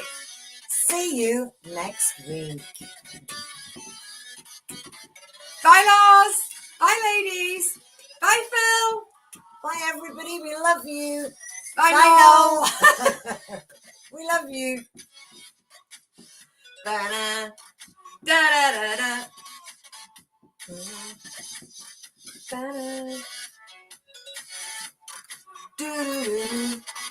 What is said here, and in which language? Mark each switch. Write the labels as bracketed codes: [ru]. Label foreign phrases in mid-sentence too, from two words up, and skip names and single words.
[en] See you next week. Bye, Loz. Bye, ladies. Bye, Phil. Bye, everybody. We love you. Bye, Bye, Noel. Noel. We love you. Da-da, da-da-da-da. Da-da. Do-do-do.